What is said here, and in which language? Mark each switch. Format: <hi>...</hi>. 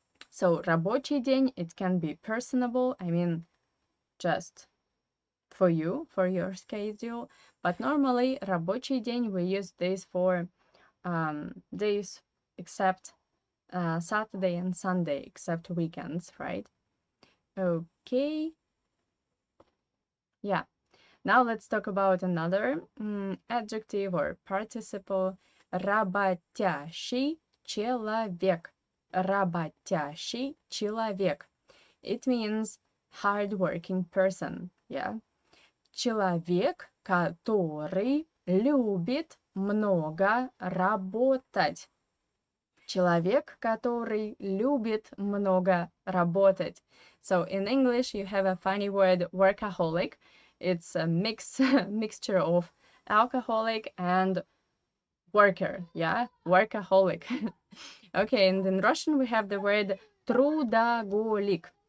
<en>So</en> <ru>рабочий день,</ru> <en>it can be personable, I mean just for you, for your schedule, but normally рабочий день, we use this for days except Saturday and Sunday, except weekends, right? Okay. Yeah. Now let's talk about another adjective or participle.</en> <ru>Работящий человек. Работящий человек.</ru> <en>It means hardworking person. Yeah.</en> <ru>Человек, который любит много работать. Человек, который любит много работать.</ru> <en>So in English, you have a funny word, workaholic. It's a mixture of alcoholic and worker, yeah, workaholic. Okay, and in Russian we have the word трудоголик.</en>